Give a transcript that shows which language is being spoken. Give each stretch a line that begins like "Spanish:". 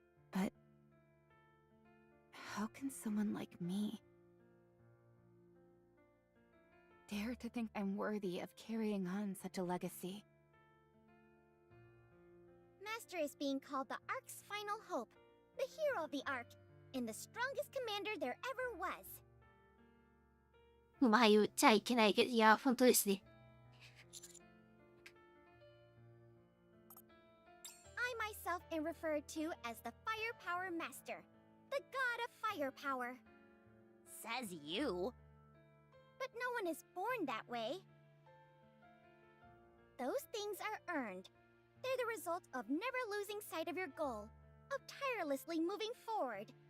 English: But how can someone like me dare to think I'm worthy of carrying on such a legacy? Master is being called the Ark's final hope, the hero of the Ark, and the strongest commander there ever was.
Japanese: うまい言っちゃいけないけど、いや、本当ですね。
English: I myself am referred to as the Firepower Master, the god of firepower. Says you. But no one is born that way. Those things are earned. They're the result of never losing sight of your goal, of tirelessly moving forward.